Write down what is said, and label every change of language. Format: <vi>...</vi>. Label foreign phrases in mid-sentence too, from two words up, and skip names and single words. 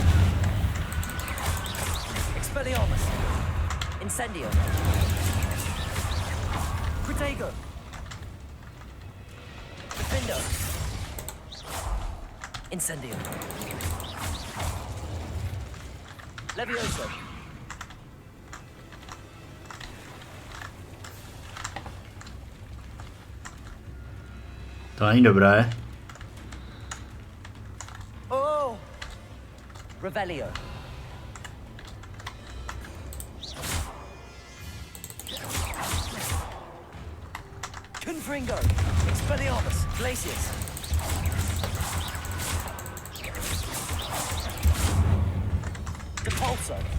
<cs>Expelliarmus. Incendio. Protego. Defendo. Incendio. Levioso. To není dobré. Oh! Revelio. Confringo. Expelliarmus. Glacius. Depulso.</cs>